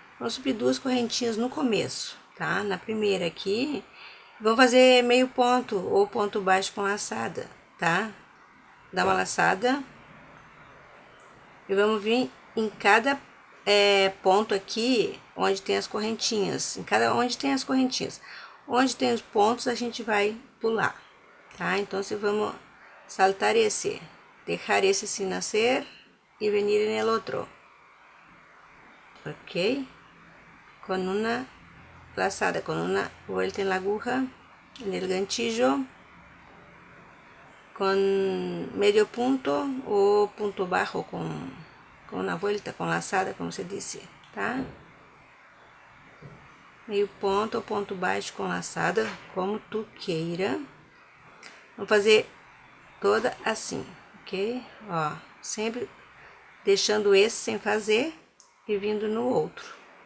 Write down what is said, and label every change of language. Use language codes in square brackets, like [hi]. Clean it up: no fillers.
[pt] Vamos subir 2 correntinhas no começo, tá? Na primeira aqui, vamos fazer meio ponto ou ponto baixo com laçada, tá? Dá uma laçada e vamos vir em cada ponto aqui onde tem as correntinhas, onde tem as correntinhas, onde tem os pontos a gente vai pular, tá? Então, se vamos saltar esse, deixar esse [es] sin nascer y venir en el otro, ok, con una lazada, con una vuelta en la aguja, en el ganchillo, con medio punto o punto bajo, con una vuelta, con lazada, como se dice, tá? [pt] Meio ponto ou ponto baixo com laçada, como tu queira. Vamos fazer toda assim, ok? Ó, sempre deixando esse sem fazer e vindo no outro.